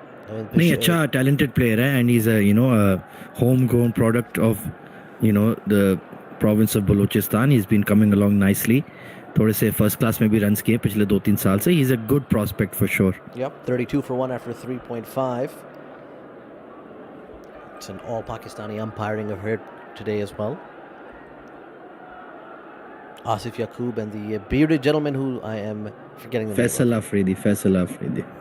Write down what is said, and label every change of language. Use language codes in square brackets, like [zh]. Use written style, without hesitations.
[hi] Nahi, acha, talented player hai, [en] and he's a homegrown product of the province of Balochistan. He's been coming along nicely. [hi] थोड़े से first class में भी runs किए पिछले 2-3 साल से. [en] He's a good prospect for sure. Yep, 32 for 1 after 3.5. It's an all Pakistani umpiring I've heard today as well. Asif Yaqub and the bearded gentleman who I am forgetting the name. Faisal Afridi.